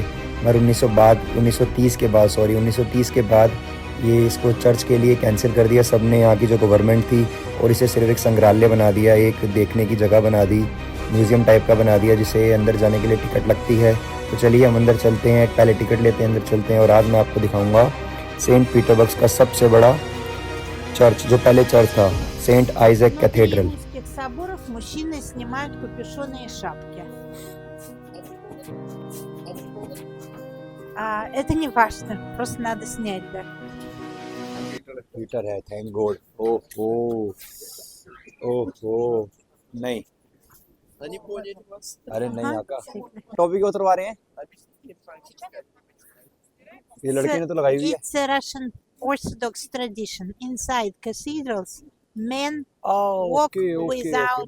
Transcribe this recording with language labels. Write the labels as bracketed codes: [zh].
[hi] मगर 1930 के बाद ये इसको चर्च के लिए कैंसिल कर दिया सब ने, यहाँ की जो गवर्नमेंट थी, और इसे सिर्फ एक संग्रहालय बना दिया, एक देखने की जगह बना दी, म्यूज़ियम टाइप का बना दिया, जिसे अंदर जाने के लिए टिकट लगती है। तो चलिए हम अंदर चलते हैं, पहले टिकट लेते हैं, अंदर चलते हैं। और आज मैं आपको दिखाऊंगा सेंट पीटरबर्ग का सबसे बड़ा चर्च, जो पहले चर्च था, सेंट आइजक कैथेड्रल। [ru] соборов мужчины снимают капюшоны и шапки. Это не важно, просто надо снять, да. [hi] हीटर है, थैंक गॉड। ओहो ओहो, नहीं, अरे नहीं, आका टॉपी क्यों उतरवा रहे हैं? ये लड़के ने तो लगाई हुई है। [en] It's a Russian Orthodox tradition. Inside cathedrals, men walk without